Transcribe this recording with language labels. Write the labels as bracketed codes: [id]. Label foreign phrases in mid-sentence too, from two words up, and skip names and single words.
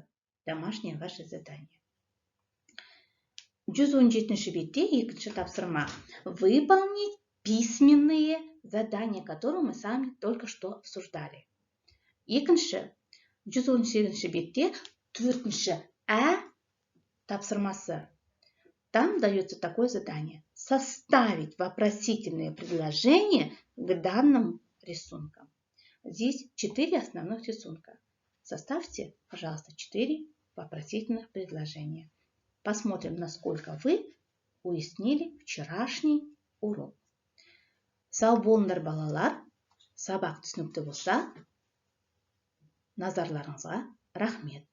[ru] Домашнее ваше задание. 117 [kk] бетте екінші тапсырма. [ru] Выполнить письменные задания, которые мы сами только что обсуждали. [kk] Екінші, 118 бетте 4-ші тапсырмасы. [ru] Там дается такое задание. Составить вопросительные предложения к данным рисункам. Здесь 4 основных рисунка. Составьте, пожалуйста, 4 вопросительных предложения. Посмотрим, насколько вы уяснили вчерашний урок. [kk] Сау болыңдар балалар. Сабақ түсінікті болса, назарларыңызға рахмет.